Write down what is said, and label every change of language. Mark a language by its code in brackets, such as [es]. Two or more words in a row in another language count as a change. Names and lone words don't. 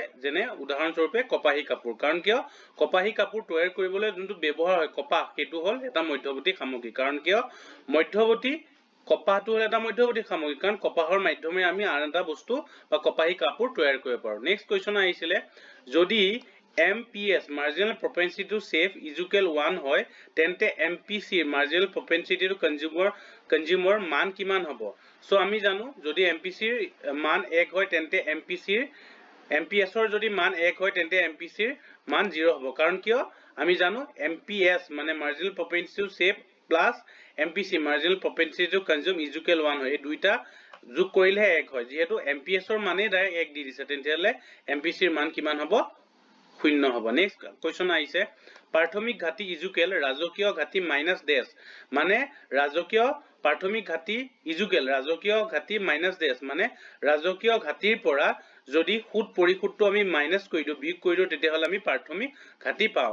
[as] যেনে উদাহৰণস্বৰূপে কপাহী কাপোৰ, কাৰণ কিয় কপাহী কাপোৰ তৈয়াৰ কৰিবলৈ যোনটো ব্যৱহাৰ হয় কপাহ, সেইটো হ'ল এটা মধ্যৱৰ্তী সামগ্ৰী। কাৰণ কিয় মধ্যৱৰ্তী কপাহটো হ'ল এটা মধ্যৱৰ্তী সামগ্ৰী, কাৰণ কপাহৰ মাধ্যমেৰে আমি আন এটা বস্তু বা কপাহী কাপোৰ তৈয়াৰ কৰিব পাৰো। [en] next question [as] আহিছিলে, যদি [en] MPS marginal propensity to save equal [as] 1 হয় তেন্তে [en] MPC marginal propensity to consumer [as] মান কিমান হ'ব। সো আমি জানো যদি MPC ৰ মান 1 হয় তেন্তে MPS ৰ যদি মান 1 হয় তেন্তে MPC ৰ মান 0 হ'ব। কাৰণ কিয় আমি জানো [en] MPS মানে marginal propensity to save [as] প্লাস [en] MPC marginal propensity to consume equal [as] 1 হয়। এই দুইটা যোগ কৰিলে 1 হয়। যেহেতু MPS ৰ মানে ডাইৰেক্ট 1 দি দিছে, তেতিয়াহলে MPC ৰ মান কিমান হ'ব, 0 হ'ব। [en] next question [as] আহিছে, প্ৰাথমিক ঘাটি ইজুকেল ৰাজকীয় ঘাটি মাইনাছ ডেছ, মানে ৰাজকীয় প্ৰাথমিক ঘাটি ইজুকেল ৰাজকীয় ঘাটি মাইনাছ ডেছ, মানে ৰাজকীয় ঘাটিৰ পৰা যদি সুদ পৰিশোধটো আমি মাইনাছ কৰি দিও, বিয়োগ কৰি দিও, তেতিয়াহলে আমি প্ৰাথমিক ঘাটি পাওঁ।